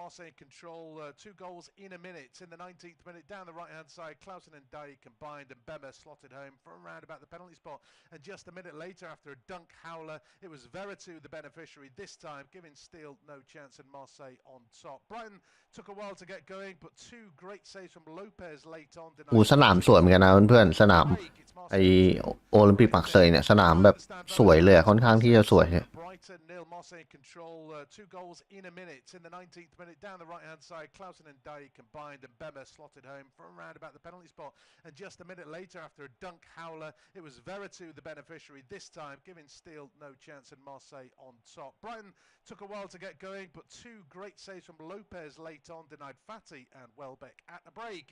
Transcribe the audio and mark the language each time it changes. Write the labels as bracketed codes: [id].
[en] Marseille in control, 2 goals in a minute. In the 19th minute, down the right hand side, Clausen and Day combined, and Bemmer slotted home from around about the penalty spot. And just a minute later, after a dunk howler, it was Veretout the beneficiary this time, giving Steele no chance and Marseille on top. Brighton took a while to get going, but two great saves from Lopez late on. [th] สนามสวยเหมือนกันนะเพื่อนๆสนามไอโอลิมปิกปักเซยเนี่ยสนามแบบสวยเลยค่อนข้างที่จะสวยเนี่ย [en] Brighton 0. Marseille in control, 2 goals in a minute. In the 19th minute, down the right hand side, Clausen and Day combined, and Bemmer slotted home from around about the penalty spot. And just a minute later, after a dunk howler, it was Veretout the beneficiary this time, giving Steele no chance and Marseille on top. Brighton took a while to get going, but two great saves from Lopez late on denied Fatty and Welbeck at the break.